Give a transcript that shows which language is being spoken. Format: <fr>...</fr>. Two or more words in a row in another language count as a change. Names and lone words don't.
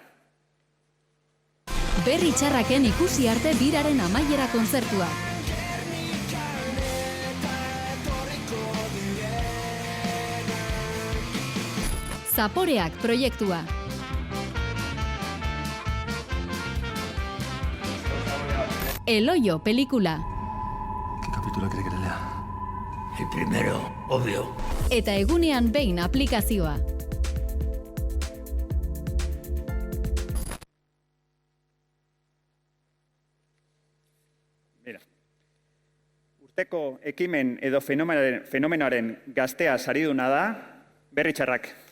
<eu>Berri txarraken ikusi arte biraren amaiera kontzertua. Zaporeak proiektua. Eloio pelikula.</eu> <es>¿Qué capítulo quiere que le lea? El primero, obvio.</es> <eu>Eta egunean behin aplikazioa. Urteko ekimen edo fenomenoaren gaztea sariduna da, Berri Txarrak.</eu>